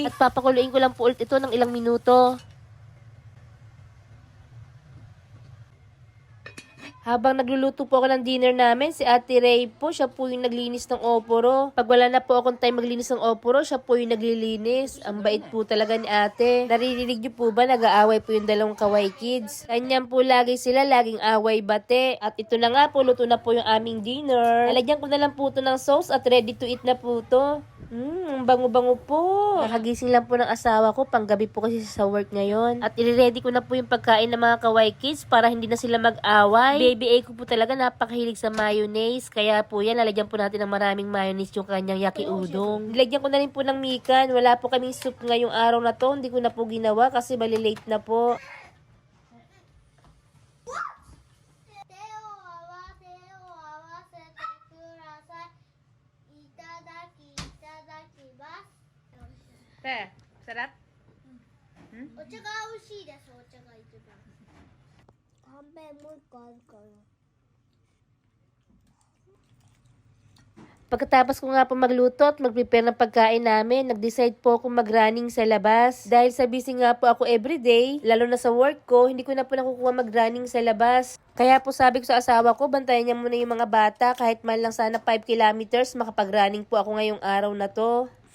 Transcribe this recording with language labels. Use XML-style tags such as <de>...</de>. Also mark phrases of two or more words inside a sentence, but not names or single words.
<tl>At papakuluin ko lang po ulit ito ng ilang minuto. Habang nagluluto po ako ng dinner namin, si Ate Ray po, siya po yung naglinis ng oporo. Pag wala na po akong time maglinis ng oporo, siya po yung naglilinis. Ang bait po talaga ni Ate. Naririnig niyo po ba, nag-aaway po yung dalawang kawaii kids? Kanyan po lagi sila, laging away bate. At ito na nga po, luto na po yung aming dinner. Nalagyan ko na lang po ito ng sauce at</tl> <en>ready to eat</en> <tl>na po ito. Bango-bango po. Nakagising lang po ng asawa ko, panggabi po kasi sa work ngayon. At i-ready ko na po yung pagkain ng mga kawaii kids para hindi na sila mag-away. Baby A ko po talaga napakahilig sa mayonnaise, kaya po yan, lalagyan po natin ng maraming mayonnaise yung kanyang yaki udong. Nilagyan ko na rin po ng mikan. Wala po kaming soup ngayong araw na to, hindi ko na po ginawa kasi malilate na po. Te, sarap?</tl> <ja>お茶が美味しいです。お茶が一番。はんぺんもう一個あるから。</ja> <tl>Pagkatapos ko nga po magluto at mag-prepare ng pagkain namin, nag-decide po ako mag-running sa labas. Dahil sa busy nga po ako everyday, lalo na sa work ko, hindi ko na po nakukuha mag-running sa labas. Kaya po sabi ko sa asawa ko, bantayan niya muna yung mga bata, kahit man lang sana 5 kilometers, makapag-running po ako ngayong araw na to.</tl>